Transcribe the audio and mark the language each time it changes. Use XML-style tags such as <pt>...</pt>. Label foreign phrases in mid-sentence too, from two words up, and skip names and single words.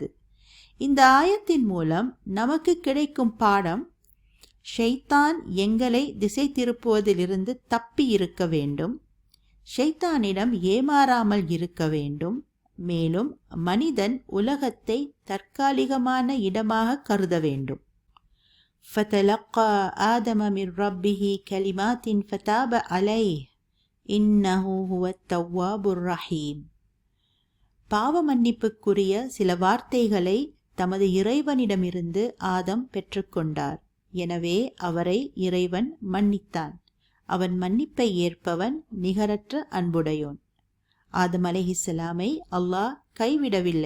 <ta>இந்த ஆயத்தின் மூலம் நமக்கு கிடைக்கும் பாடம், ஷைத்தான் எங்களை திசை திருப்புவதிலிருந்து தப்பி இருக்க வேண்டும், ஷைத்தானிடம் ஏமாறாமல் இருக்க வேண்டும். மேலும் மனிதன் உலகத்தை தற்காலிகமான இடமாக கருத வேண்டும்.</ta> <ar>فَتَلَقَّى آدَمَ مِنْ رَبِّهِ كَلِمَاتٍ فَتَابَ عَلَيْهِ إِنَّهُ هُوَ التَّوَّابُ الرَّحِيمُ.</ar> <ta>பாவ மன்னிப்புக்குரிய சில வார்த்தைகளை தமது இறைவனிடமிருந்து ஆதம் பெற்றுக்கொண்டார். எனவே அவரை இறைவன் மன்னித்தான். அவன் மன்னிப்பை ஏற்பவன், நிகரற்ற அன்புடையோன். ஆதம் அலைஹிஸ்ஸலாமை அல்லாஹ் கைவிடவில்லை.</ta>